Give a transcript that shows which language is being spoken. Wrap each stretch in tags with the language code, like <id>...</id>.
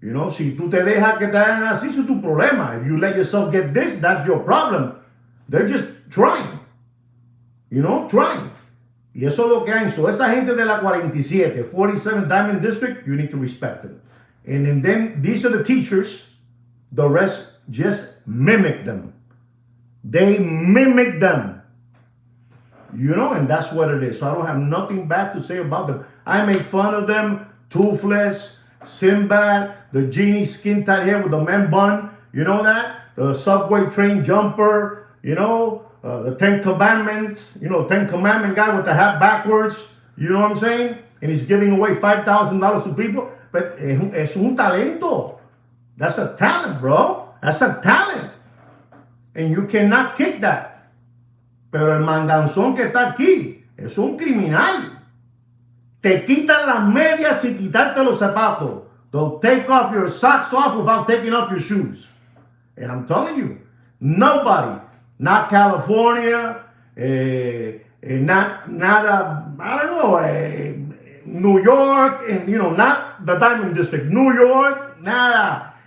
<es>Si tú te dejas que te hagan así, eso es tu problema.</es> <en>If you let yourself get this, that's your problem. They're just trying. Trying.</en> <es>Y eso es lo que hay.</es> <en>So</en> <es>esa gente de la</es> <en>47, 47 Diamond District, you need to respect them. And then these are the teachers. The rest just mimic them. They mimic them. And that's what it is. So I don't have nothing bad to say about them. I make fun of them. Toothless, Sinbad, the genie skin tight hair with the man bun. You know that? The subway train jumper. The Ten Commandments. Ten Commandment guy with the hat backwards. You know what I'm saying? And he's giving away $5,000 to people. But</en> <es>es un talento.</es> <en>That's a talent, bro. That's a talent. And you cannot kick that.</en> <es>Pero el manganzón que está aquí es un criminal. Te quitan las medias sin quitarte los zapatos.</es> <en>They'll take off your socks off without taking off your shoes. And I'm telling you, nobody, not California, not I don't know, New York, and not the Diamond District, New York,</en> <es>nada.</es>